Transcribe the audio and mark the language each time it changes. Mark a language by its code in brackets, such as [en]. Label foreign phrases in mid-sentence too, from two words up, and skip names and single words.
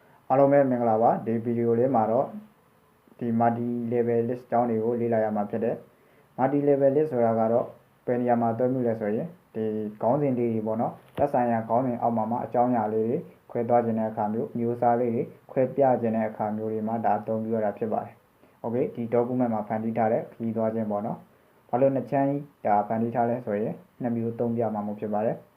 [my] အားလုံးပဲမင်္ဂလာပါဒီဗီဒီယိုလေးမှာတော့ဒီ [en] multi-level list [my] အကြောင်းတွေကိုလေ့လာရမှာဖြစ်တယ် [en] multi-level list [my] ဆိုတာကတော့ဘယ်နေရာမှာသုံးမှုလဲဆိုရင်ဒီခေါင်းစဉ်လေးတွေပေါ့နော်သက်ဆိုင်ရာခေါင်းစဉ်အောက်မှာအကြောင်းအရာလေးတွေခွဲသွားခြင်းတဲ့အခါမျိုးမျိုးစားလေးတွေခွဲပြခြင်းတဲ့အခါမျိုးတွေမှာဒါအသုံးပြုရတာဖြစ်ပါတယ် okay ဒီ document မှာဖန်တီးထားတဲ့ခရီးသွားခြင်းပေါ့နော်ဘာလို့နှစ်ချမ်းဒါဖန်တီးထားလဲဆိုရင်နှစ်မျိုးသုံးပြမှာမျိုးဖြစ်ပါတယ်